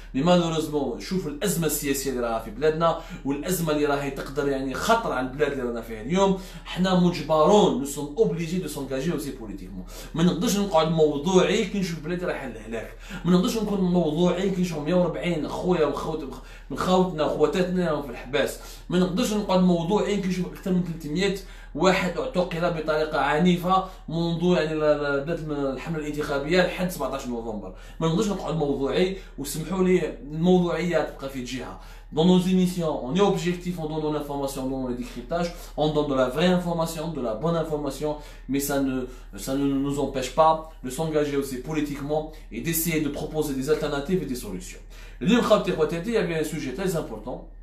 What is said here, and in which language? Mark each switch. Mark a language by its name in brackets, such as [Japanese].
[French] Mais malheureusement [Arabic] شوف الازمه السياسيه اللي راها في بلادنا والازمه اللي راهي تقدر يعني خطر على البلاد اللي رانا فيها اليوم. حنا مجبرون [French] nous sommes obligés de s'engager aussi politiquement. [Arabic] ما نقدرش نقعد موضوعي كي نشوف بلادي رايحه للهلاك. ما نقدرش نكون موضوعي كي نشوف 140 خويا من خوتنا وخواتاتنا في الحباس. ما نقدرش نقعد موضوعي كي نشوف اكثر من 300 واحد اعتقل بطريقه عنيفه منذ يعني بدات الحمله الانتخابيه لحد 17 نوفمبر. ما نقدرش نقعد موضوعي وسمحوا لي الموضوعيه تبقى في جهه. [French] Dans nos émissions, on est objectif, on donne l'information, on donne le décryptage, on donne de la vraie information, de la bonne information, mais ça ne nous empêche pas de s'engager aussi politiquement et d'essayer de proposer des alternatives et des solutions. Il y avait un sujet très important.